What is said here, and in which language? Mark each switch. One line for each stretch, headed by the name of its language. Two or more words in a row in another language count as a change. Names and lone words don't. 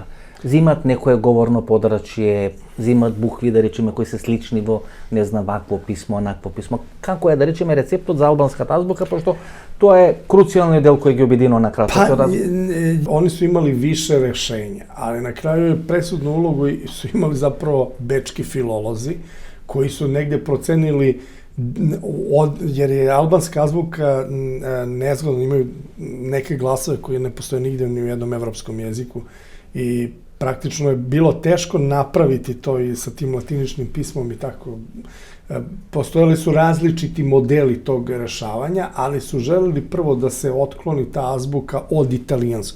Macedonian: Зимат некое говорно подрачје, зимат букви, да речеме, кои се слични во, не знам, вакво писмо, онакво писмо. Како е, да речеме, рецептот за албанската азбука, пошто тоа е круцијалниот дел кој ги обединува на кратко.
Serbian: Они су имали више решења, али на крају пресудну улогу су имали заправо бечки филолози, кои су негде проценили jer je albanska azbuka nezgodna, imaju neke glasove koje ne postoje nigde ni u jednom evropskom jeziku i praktično je bilo teško napraviti to i sa tim latiničnim pismom i tako. Postojali su različiti modeli tog rešavanja, ali su želeli prvo da se otkloni ta azbuka od italijanskog.